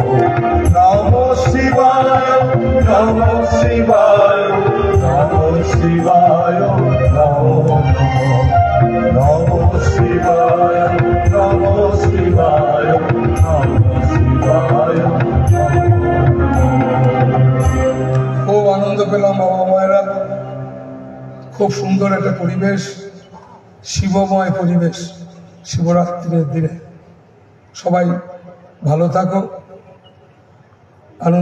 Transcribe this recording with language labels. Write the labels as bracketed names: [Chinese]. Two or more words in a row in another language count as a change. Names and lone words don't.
[Sanskrit] নমঃ শিবায়, নমঃ শিবায়, নমঃ শিবায়, নমো নমঃ। নমঃ শিবায়, নমঃ শিবায়, নমঃ শিবায়, [Bangla] খুব আনন্দ পেলাম বাবা মায়েরা। খুব সুন্দর একটা পরিবেশ, শিবময় পরিবেশ শিবরাত্রির দিনে। সবাই ভালো থাকো, আনন্দ থাকো।